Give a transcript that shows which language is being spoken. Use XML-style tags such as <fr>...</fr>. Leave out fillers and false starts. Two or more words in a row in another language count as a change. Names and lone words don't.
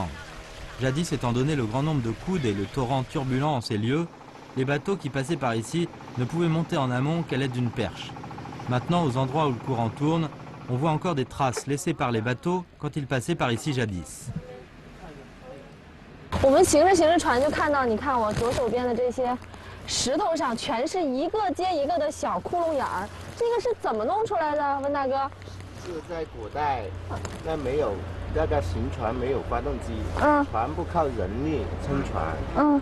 <fr>Jadis, étant donné le grand nombre de coudes et le torrent turbulent en ces lieux, les bateaux qui passaient par ici ne pouvaient monter en amont qu'à l'aide d'une perche. Maintenant, aux endroits où le courant tourne, on voit encore des traces laissées par les bateaux quand ils passaient par ici jadis.</fr> <zh>我们行着行着船就看到，你看我左手边的这些石头上全是一个接一个的小窟窿眼儿，这个是怎么弄出来的，温大哥？是在古代，那没有那个行船，没有发动机，全部靠人力撑船。</zh>